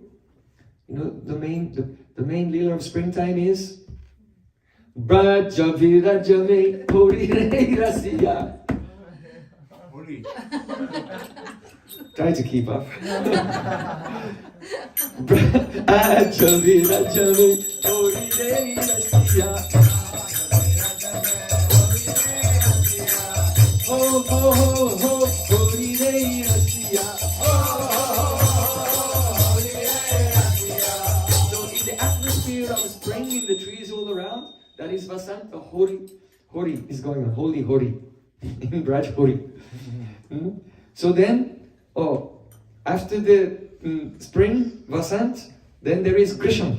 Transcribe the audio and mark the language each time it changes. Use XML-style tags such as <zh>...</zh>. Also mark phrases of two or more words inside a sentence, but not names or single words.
<en>You know, the main Leela of springtime is</en> <bra>Braja Viraja Me Puri Re Rasiya.</bra> <en>Try to keep up.</en> <bra>Braja Viraja Me Puri Re Rasiya. Ho ho ho ho, Puri Re Rasiya.</bra> <en>So in the atmosphere of spring, in the trees all around, that is Vasant, the Hori is going on. Holy Hori. In Braj Hori. So then, after the spring, Vasant, then there is Grishma.</en>